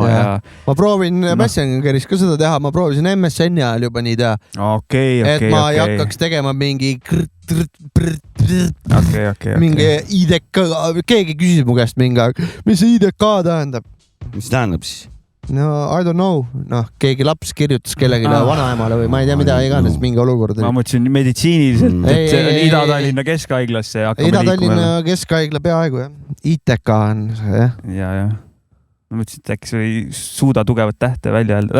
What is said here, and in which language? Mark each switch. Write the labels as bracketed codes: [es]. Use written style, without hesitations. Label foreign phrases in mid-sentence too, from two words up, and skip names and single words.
[et] Ja... Ma proovin Messengeris ka seda teha. Ma proovisin MSN-i ajal juba nii teha. Et ma ei hakkaks tegema mingi mingi IDK. Keegi küsis mu käest mingi aeg, mis see IDK tähendab? Mis tähendab siis? [en] No, I don't know. [et] Noh, keegi laps kirjutas kellelegi vanaemale või ma ei tea, mida iganes mingi olukord. Ma mõtlesin meditsiiniliselt, et see on Ida-Tallinna Keskhaiglasse. Ida-Tallinna Keskhaigla peaaegu, jah. ITK on see, jah. Ja. Ma mõtlesin, et äkki sa ei suuda tugevat tähte välja öelda.